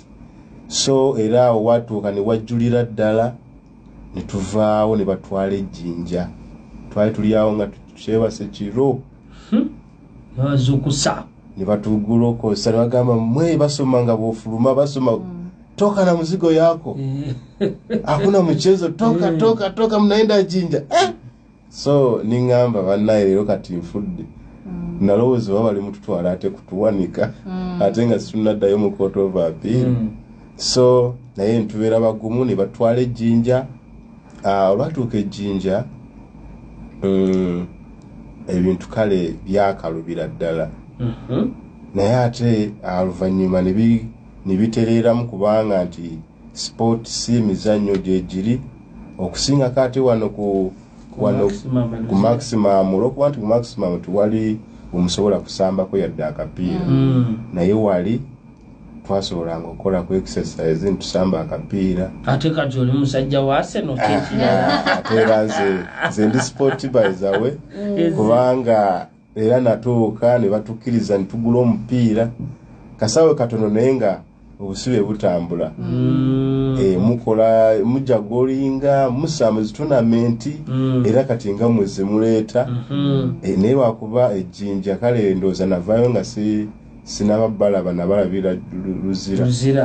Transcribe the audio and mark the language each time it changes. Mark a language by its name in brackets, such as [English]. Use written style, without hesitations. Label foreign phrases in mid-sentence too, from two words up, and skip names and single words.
[Ganda] So era awo watuuka ne wajjulira ddala ne tuvaawo ne batwala ejjinja. Twali tuli awo nga tukyebase kiro. Bazukusa. Ne batugulokoosa ne bagamba mwe basoma nga bw'ofuluma basoma [Swahili] toka na mzigo yako. Hakuna mchezo, toka mnaenda jinja. [Ganda] So ningamba bannaye leero kati nfudde. Nalowooza baba bali mututwala ate kutuwanika. Ate nga situnaddayo mu [English] court of appeal. [Ganda] So naye ntubeera bagumu ne batwala ejjinja. Olwatuuka ejjinja ebintu kale byakalubira ddala. Naye ate oluvannyuma ne bitereeramu kubanga nti sport si emizannyo gye giri okusinga kati wano ku maximum olwokuba nti ku maximum tuwali omusobola kusambako yadde akapiira. Naye wali twasobolanga okukola ku exercise ntusamba akapiira. Ate kati oli musajja wa Arsenal ate era nze ndi sport [English] by the way [Ganda] kubanga era natuuka ne batukkiriza ne tugula omupiira kasawe katono naye nga obusibe butambula. Mukola mujja golinga musamba tournament era kati nga mweze muleeta naye wakuba ejjinja kale ndooza navaayo nga sinababbalaba nabalabira luzira.